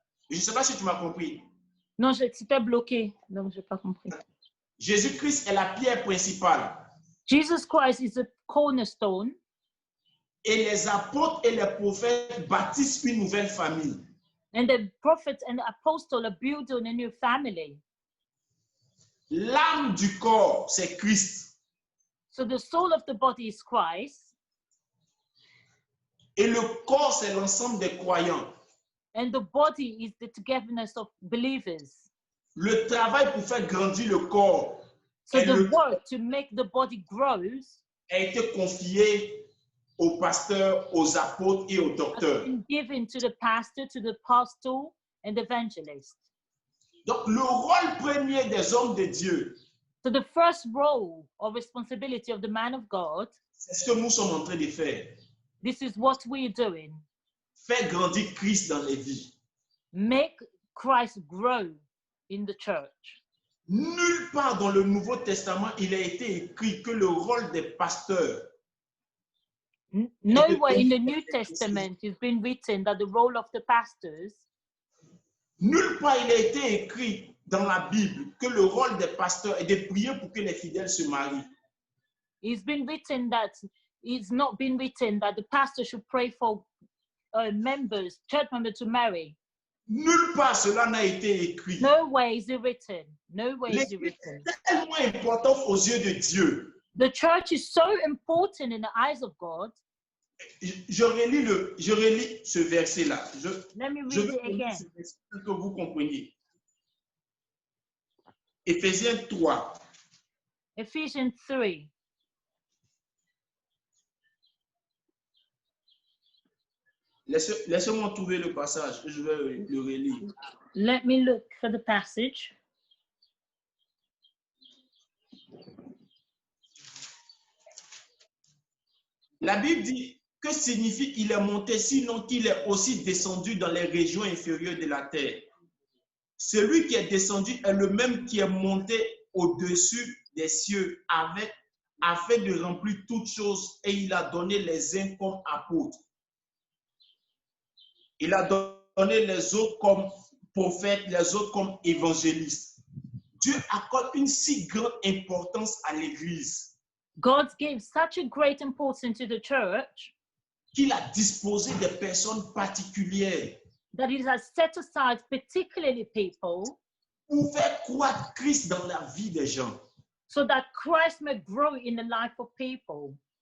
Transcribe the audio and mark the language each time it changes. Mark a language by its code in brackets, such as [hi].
[fr] Je ne sais pas si tu m'as compris. Non, c'était bloqué, donc je n'ai pas compris. Jésus-Christ est la pierre principale. [en] Jesus Christ is a cornerstone. [fr] Et les apôtres et les prophètes bâtissent une nouvelle famille. [en] And the prophets and the apostles are building a new family. [fr] L'âme du corps, c'est Christ. [en] So the soul of the body is Christ. [fr] Et le corps, c'est l'ensemble des croyants. [en] And the body is the togetherness of believers. [fr] Le travail pour faire grandir le corps [en] So the work to make the body grows [fr] a été confié aux pasteurs, aux apôtres et aux [en] has [fr] docteurs. [en] been given to the pastor, to the apostle, and evangelist. [fr] Donc, le rôle premier des hommes de Dieu, [en] So the first role or responsibility of the man of God, [fr] c'est ce que nous sommes en train de faire. [en] this is what we're doing. [fr] Faire grandir Christ dans les vies. [en] Make Christ grow in the church. [fr] Nulle part dans le Nouveau Testament, il a été écrit que le rôle des pasteurs, [en] Nowhere in the New Testament it's been written that the role of the pastors, [fr] nulle part il a été écrit dans la Bible que le rôle des pasteurs est de prier pour que les fidèles se marient. [en] it's been written that it's not been written that the pastor should pray for members, church members to marry. [fr] Nulle part cela n'a été écrit. [en] Nowhere is it written. Nowhere is it written. [fr] est tellement important aux yeux de Dieu. [en] The church is so important in the eyes of God. [fr] Je relis ce verset-là. [en] Let me [fr] Je [en] read [fr] veux [en] it again. [fr] ce verset pour que vous compreniez. Éphésiens 3. [en] Ephesians 3. [fr] Laissez-moi trouver le passage, je vais le relire. [en] Let me look for the passage. [fr] La Bible dit, que signifie il est monté, sinon qu'il est aussi descendu dans les régions inférieures de la terre. Celui qui est descendu est le même qui est monté au-dessus des cieux afin de remplir toutes choses, et il a donné les uns comme apôtres. Il a donné les autres comme prophètes, les autres comme évangélistes. Dieu accorde une si grande importance à l'Église [en] God gives such a great importance to the church [fr] qu'il a disposé des personnes particulières [en] that it has set aside particularly people [fr] pour faire croître Christ dans la vie des gens. [en] so that Christ may grow in the life of people.